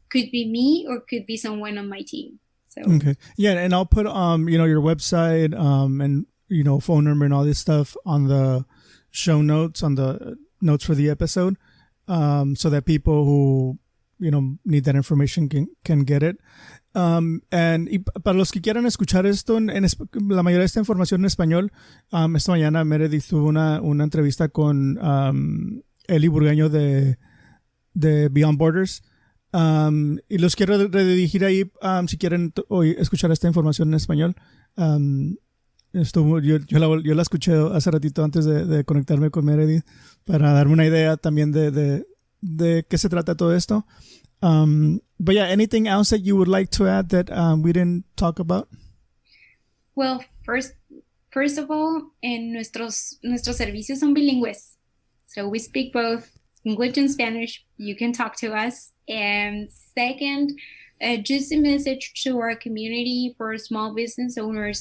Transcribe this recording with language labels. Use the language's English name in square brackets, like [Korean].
[English] Could be me or could be someone on my team. So okay, yeah, and I'll put your website and phone number and all this stuff on the show notes, on the notes for the episode, so that people who need that information can get it. [Spanish] Y para los que quieran escuchar esto, la mayoría de esta información en español, esta mañana Meredith tuvo una entrevista con Eli Burgaño de Beyond Borders. Y los quiero redirigir ahí si quieren escuchar esta información en español. Yo la escuché hace ratito antes de conectarme con Meredith para darme una idea también de qué se trata todo esto. [English] But yeah, anything else that you would like to add that we didn't talk about? Well, first of all, [Spanish] nuestros servicios son bilingües. [English] So we speak both English and Spanish. You can talk to us. And second, just a message to our community for small business owners.